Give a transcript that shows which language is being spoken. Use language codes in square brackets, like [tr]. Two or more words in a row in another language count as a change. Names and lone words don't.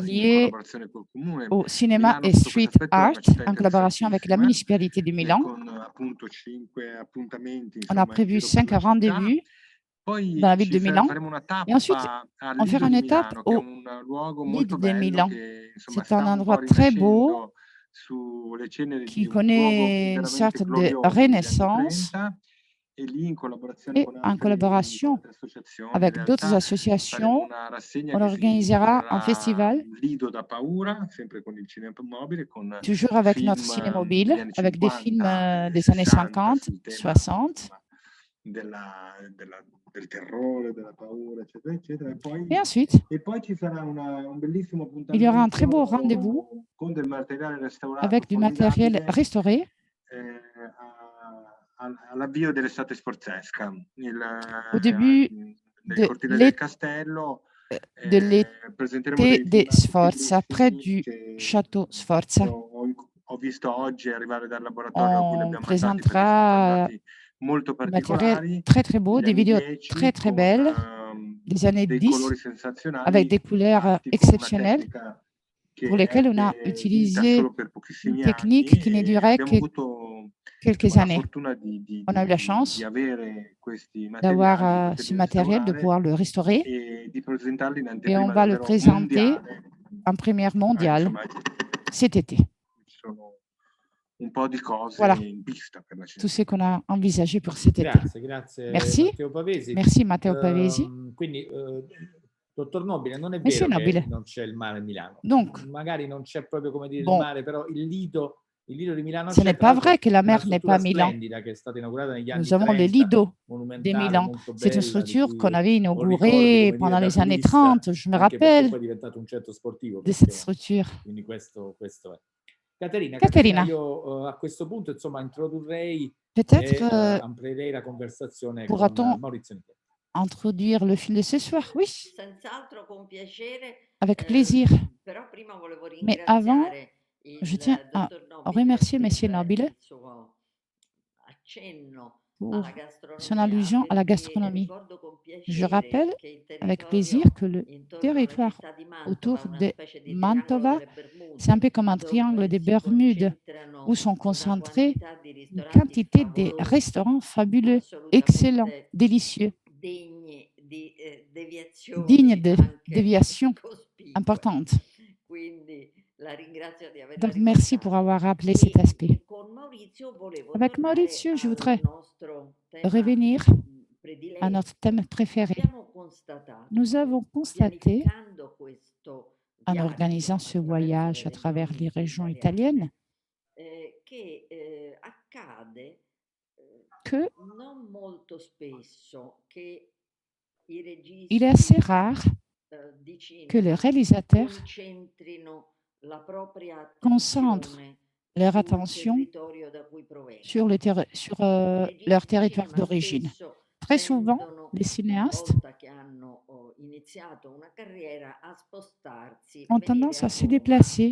[fr] lié [it] collaborazione col comune. [fr] au cinéma [it] Milano [fr] et [it] sotto questo [fr] street [it] aspetto è [fr] art [it] una città [fr] en collaboration avec la [it] interessantissima, [fr] municipalité de Milan. [it] con appunto 5 appuntamenti, [fr] On a [it] insomma, in [fr] prévu [it] giro per [fr] 5 [it] la città. [fr] rendez-vous dans [it] Poi [fr] la ville de Milan. [it] faremo una [fr] Et ensuite, [it] tappa al [fr] on fera [it] Lido [fr] une [it] di [fr] étape [it] Milano, che è [fr] au [it] un luogo [fr] Lido [it] molto [fr] de [it] bello [fr] Milan. [it] che, insomma, [fr] C'est un [it] sta un po' [fr] endroit très beau [it] rinascendo sulle ceneri [fr] qui [it] di un luogo [fr] connaît une [it] veramente [fr] sorte de [it] glorioso degli anni [fr] renaissance [it] 30, e lì in collaborazione [fr] et [it] con [fr] en collaboration [it] altre associazioni, in [fr] avec d'autres [it] realtà faremo [fr] associations, [it] una rassegna [fr] on [it] che si [fr] organisera un [it] intitolerà [fr] festival, [it] Lido da paura, sempre con il cinema mobile, con [fr] toujours avec notre [it] film [fr] cinémobile, [it] degli anni [fr] avec des films [it] 50 e [fr] des années [it] 60 [fr] 50, [it] sul tema, [fr] 60. [it] insomma, del terrore, della paura, eccetera, eccetera. [fr] Et ensuite, [it] E poi ci sarà un bellissimo [fr] il y aura un très beau [it] appuntamento [fr] rendez-vous [it] con del materiale restaurato [fr] avec du matériel [it] formidabile, [fr] restauré [it] all'avvio dell'estate sforzesca, [fr] au début [it] nel [fr] de [it] cortile del castello. Presenteremo [fr] l'été [it] dei [fr] de [it] filmati [fr] Sforza, près [it] bellissimi [fr] du [it] che [fr] château Sforza. [it] ho visto oggi arrivare dal laboratorio a cui li [fr] On [it] abbiamo mandati, perché sono [fr] présentera [it] andati molto [fr] du matériel [it] particolari, [fr] très très beau, [it] degli [fr] des [it] anni [fr] vidéos [it] 10, [fr] très très [it] con [fr] belles, des années [it] dei [fr] 10, [it] colori [fr] avec [it] sensazionali, [fr] des couleurs [it] fatti con una [fr] exceptionnelles, [it] tecnica [fr] pour [it] che [fr] lesquelles on a [it] ebbe vita [fr] utilisé [it] solo per [fr] une [it] pochissimi [fr] technique [it] anni, [fr] qui ne [it] e [fr] durait [it] abbiamo [fr] que [it] avuto, [fr] quelques [it] insomma, la [fr] années. [it] fortuna di [fr] On a eu la chance [it] avere questi [fr] d'avoir [it] materiali, di [fr] ce [it] poterli [fr] matériel, de [it] restaurare [fr] pouvoir le restaurer, [it] e di presentarli in [fr] et on [it] anteprima [fr] va le [it] davvero [fr] présenter [it] mondiale. [fr] en première mondiale [it] Insomma, [fr] cet été. [it] ci sono un po' di cose [fr] Voilà, [it] in pista per la [fr] tout [it] città. [fr] ce qu'on a envisagé pour cet été. [it] Grazie [fr] Merci. [it] Matteo Pavesi. [fr] Merci Matteo Pavesi. [it] Quindi, dottor Nobile, non è [fr] Monsieur [it] vero che [fr] Nobile. [it] non c'è il mare a Milano. [fr] Donc, [it] Magari non c'è proprio, come dire, il [fr] bon, [it] mare, però il Lido di Milano [fr] ce [it] c'è. [fr] n'est [it] Tra [fr] pas [it] l'altro [fr] vrai que la [it] è una [fr] mer n'est pas à [it] struttura [fr] Milan. [it] splendida che è stata inaugurata negli anni [fr] Nous avons le [it] 30, [fr] Lido de [it] monumentale, [fr] Milan. [it] molto [fr] C'est une [it] bella, di [fr] structure qu'on [it] cui [fr] avait [it] ho ricordo, [fr] inaugurée [it] come dire, [fr] pendant [it] da [fr] les années [it] turista, [fr] 30. Je me [it] anche perché [fr] rappelle [it] poi è diventato un centro sportivo [fr] de cette [it] praticamente. [fr] structure. [it] Quindi questo è. Caterina, [fr] Caterina, [it] io a questo punto, insomma, introdurrei [fr] peut-être [it] e amplierei la conversazione con [fr] pourra-t-on [it] Maurizio Michetti. [fr] introduire le film de ce soir? Oui, [it] Senz'altro con piacere, [fr] avec plaisir. [it] però prima volevo [fr] Mais avant, [it] ringraziare [fr] je [it] il [fr] tiens à [it] dottor Nobile [fr] remercier [it] per [fr] Monsieur Nobile [it] il suo accenno [fr] pour [it] alla [fr] son [it] gastronomia, [fr] allusion à la [it] perché [fr] gastronomie. [it] ricordo con [fr] Je [it] piacere [fr] rappelle [it] che il [fr] avec plaisir [it] territorio [fr] que le [it] intorno alla [fr] territoire [it] città di [fr] autour [it] Mantova è una [fr] de [it] specie di triangolo [fr] Mantova, [it] delle [fr] c'est un [it] Bermude, [fr] peu comme un triangle [it] dove [fr] des [it] si [fr] Bermudes où [it] concentrano [fr] sont [it] una [fr] concentrés [it] quantità di [fr] une [it] ristoranti [fr] quantité des [it] favolosi, [fr] restaurants fabuleux, excellents, [it] assolutamente [fr] délicieux, [it] degni di [fr] dignes [it] deviazioni [fr] de [it] anche [fr] déviations [it] cospicue. [fr] importantes. [it] Quindi la ringrazio di averla [fr] Donc, merci pour [it] ricordato. [fr] avoir rappelé cet aspect. [it] Con Maurizio volevo [fr] Avec [it] tornare [fr] Maurizio, je voudrais [it] al nostro tema [fr] revenir à [it] prediletto. [fr] notre thème préféré. [it] Abbiamo constatato, [fr] Nous avons constaté, [it] pianificando questo [fr] en [it] viaggio [fr] organisant ce [it] attraverso [fr] voyage [it] le [fr] à travers [it] regioni [fr] les régions [it] italiane, [fr] italiennes, [it] che accade [fr] que [it] non molto spesso che [fr] il est assez rare que les réalisateurs concentrent leur attention sur leur territoire d'origine. Très souvent, les cinéastes ont tendance à se déplacer.